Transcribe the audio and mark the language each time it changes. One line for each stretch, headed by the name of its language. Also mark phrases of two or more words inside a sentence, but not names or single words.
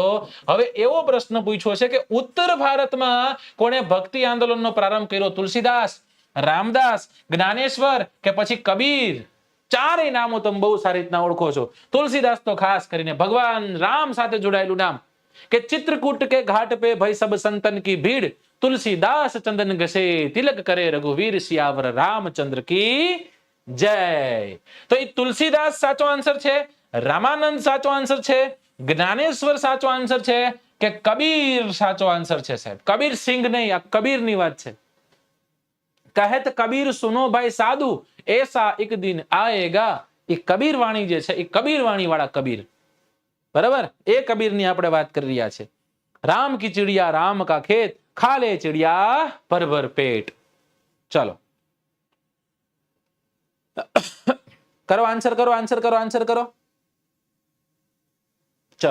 Gujarati: હવે એવો પ્રશ્ન પૂછ્યો છે કે ઉત્તર ભારતમાં કોણે ભક્તિ આંદોલનનો પ્રારંભ કર્યો? તુલસીદાસ, રામદાસ, જ્ઞાનેશ્વર કે પછી કબીર? ચારેય નામો તમે બહુ સારી રીતના ઓળખો છો. તુલસીદાસ તો ખાસ કરીને ભગવાન રામ સાથે જોડાયેલું નામ, કે
Hindi: ચિત્રकूट के घाट पे भई सब संतन की भीड़, तुलसीदास चंदन घसे तिलक करे रघुवीर सियावर रामचंद्र की जय.
Gujarati: તો એ તુલસીદાસ સાચો આન્સર છે, રામાનંદ સાચો આન્સર છે, જ્ઞાનેશ્વર સાચો આન્સર છે, કે કબીર સાચો આન્સર છે? સાહેબ કબીર સિંહ નહીં, આ કબીરની વાત છે.
Hindi: कहत कबीर सुनो भाई साधु ऐसा एक दिन आएगा.
Gujarati: એ કબીર વાણી જે છે, એ કબીર વાણી વાળા કબીર, બરાબર, એ કબીરની આપણે વાત કરી રહ્યા છે.
Hindi: राम की चिड़िया राम का खेत, खा ले चिड़िया भर भर पेट.
Gujarati: ચલો કરો આન્સર કરો, આન્સર કરો, આન્સર કરો.